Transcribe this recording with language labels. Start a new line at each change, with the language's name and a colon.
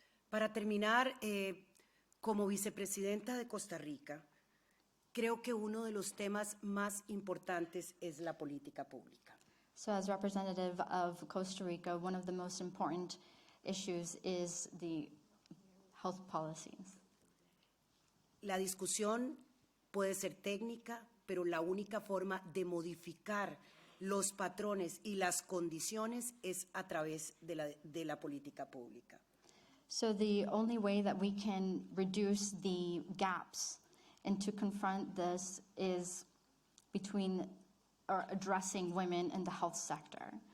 Spanish: Para terminar, como vicepresidenta de Costa Rica, creo que uno de los temas más importantes es la política pública.
English: So as representative of Costa Rica, one of the most important issues is the health policies.
Spanish: La discusión puede ser técnica, pero la única forma de modificar los patrones y las condiciones es a través de la política pública.
English: So the only way that we can reduce the gaps and to confront this is between or addressing women in the health sector.